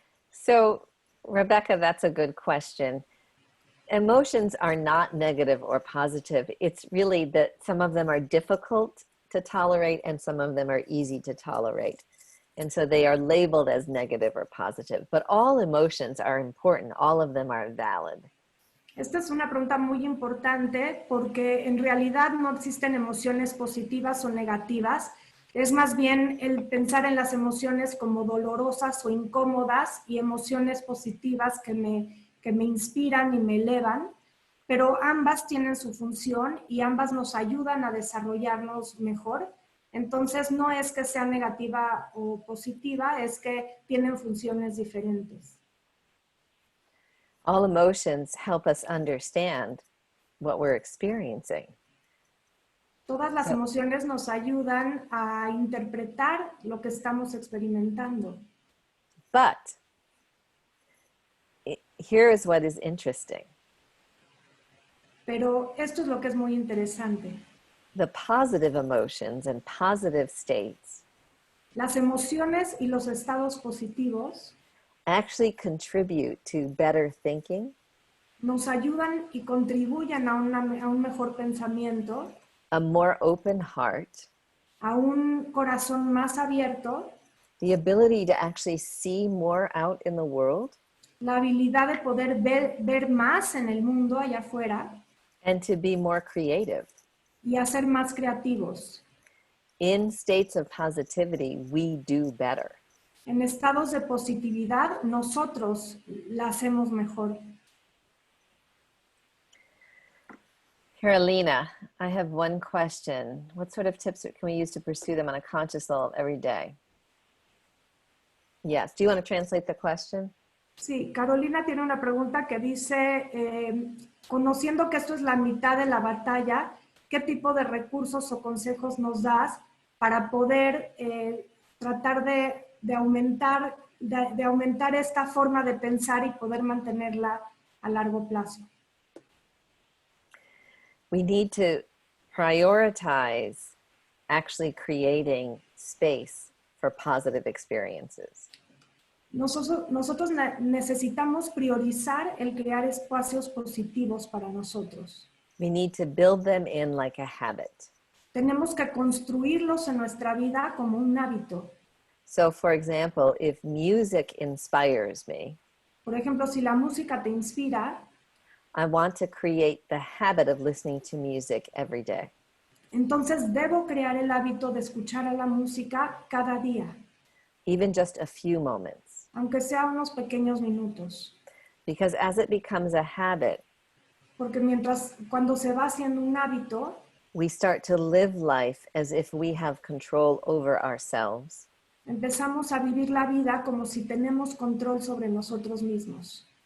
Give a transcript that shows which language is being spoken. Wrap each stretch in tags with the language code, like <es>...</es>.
<en>So, Rebecca, that's a good question. Emotions are not negative or positive. It's really that some of them are difficult to tolerate and some of them are easy to tolerate. And so they are labeled as negative or positive. But all emotions are important. All of them are valid.</en> <es>Esta es una pregunta muy importante porque en realidad no existen emociones positivas o negativas. Es más bien el pensar en las emociones como dolorosas o incómodas y emociones positivas que me inspiran y me elevan, pero ambas tienen su función y ambas nos ayudan a desarrollarnos mejor. Entonces no es que sea negativa o positiva, es que tienen funciones diferentes.</es> <en>All emotions help us understand what we're experiencing.</en> <es>Todas las emociones nos ayudan a interpretar lo que estamos experimentando.</es> <en>But here is what is interesting.</en> <es>Pero esto es lo que es muy interesante.</es> <en>The positive emotions and positive states</en> <es>Las emociones y los estados positivos</es> <en>actually contribute to better thinking,</en> <es>nos ayudan y contribuyen a un mejor pensamiento,</es> <en>a more open heart,</en> <es>a un corazón más abierto,</es> <en>the ability to actually see more out in the world,</en> <es>la habilidad de poder ver más en el mundo allá afuera</es> <en>and to be more creative.</en> <es>y a ser más creativos.</es> <en>In states of positivity, we do better.</en> <es>En estados de positividad, nosotros la hacemos mejor.</es> <en>Carolina, I have one question. What sort of tips can we use to pursue them on a conscious level every day? Yes. Do you want to translate the question?</en> <es>Sí, Carolina tiene una pregunta que dice, conociendo que esto es la mitad de la batalla, ¿qué tipo de recursos o consejos nos das para poder tratar de aumentar esta forma de pensar y poder mantenerla a largo plazo?</es> <en>We need to prioritize actually creating space for positive experiences.</en> <es>Nosotros necesitamos priorizar el crear espacios positivos para nosotros.</es> <en>We need to build them in like a habit.</en> <es>Tenemos que construirlos en nuestra vida como un hábito.</es> <en>So, for example, if music inspires me,</en> <es>Por ejemplo, si la música te inspira,</es> <en>I want to create the habit of listening to music every day.</en> <es>entonces debo crear el hábito de escuchar a la música cada día,</es> <en>Even just a few moments.</en> <es>aunque sea unos pequeños minutos.</es> <en>Because as it becomes a habit,</en> <es>Porque cuando se va haciendo un hábito,</es> <en>we start to live life as if we have control over ourselves.</en> <es>empezamos a vivir la vida como si tenemos control sobre nosotros mismos.</es>